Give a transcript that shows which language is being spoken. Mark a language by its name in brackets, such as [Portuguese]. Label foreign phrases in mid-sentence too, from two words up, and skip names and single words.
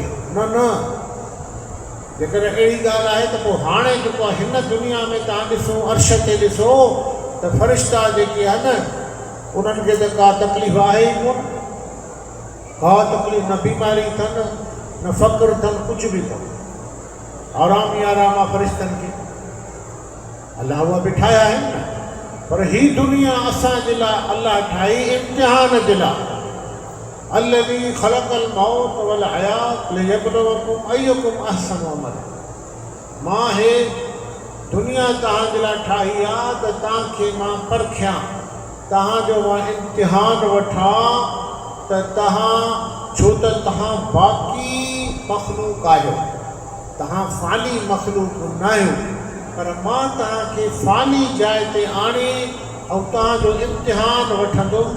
[Sindhi] न न, जेकर अहिड़ी ॻाल्हि आहे त पोइ हाणे जेको आहे हिन दुनिया में तव्हां ॾिसो, अर्श ते ॾिसो त फ़रिश्ता जेके आहिनि उन्हनि खे त का तकलीफ़ आहे ई कोन, का तकलीफ़, न बीमारी अथनि, न फ़क़्रु अथनि, कुझु बि अथनि। आराम ई आराम आहे फ़रिश्तनि खे, अलाह उहा बि ठाहिया आहिनि न। पर ही दुनिया असांजे लाइ अलाह ठाही इम्तिहान जे लाइ। [Arabic] الذي خلق الموت والحياة ليبلوكم أيكم أحسن عملا. [Sindhi] मां हे दुनिया तव्हांजे लाइ ठाही आहे त तव्हांखे मां परखियां, तव्हांजो मां इम्तिहान वठां त तव्हां, छो त तव्हां बाक़ी मख़लूक़ आहियो, तव्हां फ़ानी मख़लूक़ न आहियो, पर मां तव्हांखे फ़ानी जाइ ते आणे ऐं तव्हांजो इम्तिहान वठंदुमि।